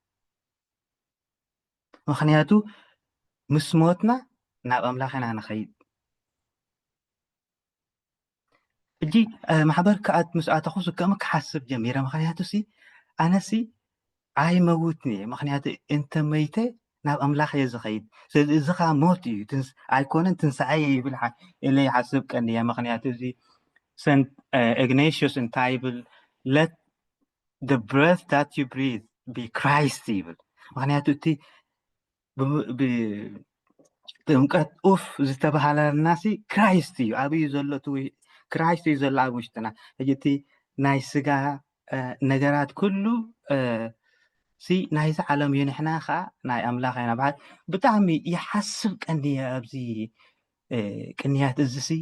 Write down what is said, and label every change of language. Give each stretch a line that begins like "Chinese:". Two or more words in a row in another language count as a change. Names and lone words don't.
Tigrinya: ምክንያቱ ምስ ሞትና ናብ ኣምላኽና ንኸይድ ሕጂ ማሕበር ከኣት ምስ ኣተኹሱ ከም ክሓስብ ጀሚረ ምክንያቱ ኣነሲ ኣይመውትኒ እየ ምክንያቱ እንተመይተ ናብ ኣምላኽ እየ ዝኸይድ ስለዚ እዚ ኸ ሞት እዩ ኣይኮነን ትንሳኤ ይብል ኢለ ይሓስብ ቀኒ እየ ምክንያቱ እዚ ሰንት ኢግናቲዩስ እንታይ ይብል
English: let the breath that you breathe be Christ
Tigrinya: ይብል ምክንያቱ እቲ ብጥምቀት ኡፍ ዝተባሃለናሲ ክራይስት እዩ ኣብዩ ዘሎ ክራይስት እዩ ዘሎ ኣብ ውሽጥና ሕጂ እቲ ናይ ስጋ ነገራት ኩሉ ናይዚ ዓለም እዩ ንሕና ከዓ ናይ ኣምላኽ ኢና በሃል ብጣዕሚ ይሓስብ ቀኒ ኣብዚ ቅንያት እዚ